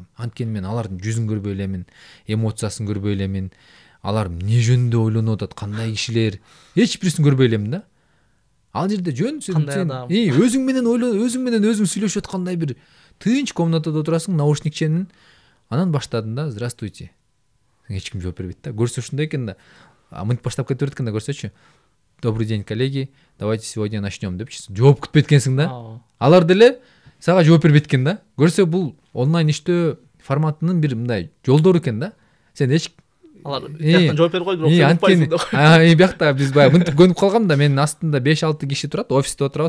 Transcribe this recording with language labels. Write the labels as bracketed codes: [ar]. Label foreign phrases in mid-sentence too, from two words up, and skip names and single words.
[ky] Анткени мен алардын жүзүн көрбөй элемин, эмоциясын көрбөй элемин, алар эмне жөнүндө ойлонуп атат, кандай кишилер, эч бирисин көрбөй элемин да. Ал жерде жөн сен өзүң менен өзүң сүйлөшүп аткандай бир тынч комнатада отурасың, наушник ченин. Анан баштадым да, здравствуйте. Эч ким жооп бербейт да. Көрсө ушундай экен да. Мынтип баштап кетип берет экен да, көрсөчү. [ru] Добрый день, коллеги. Давайте сегодня начнем депчи. [ky] Жооп күтпөйт экенсиң да. Алар деле сага жооп бербейт экен да. Көрсө бул онлайн иштөө форматынын бир мындай жолдору экен да. Сен эч алар жактан жооп берип койду, бирок сен укпайсың. Биякта биз баягы мынтип көнүп калгам да. Менин астымда 5-6 киши турат, офисте отурабыз.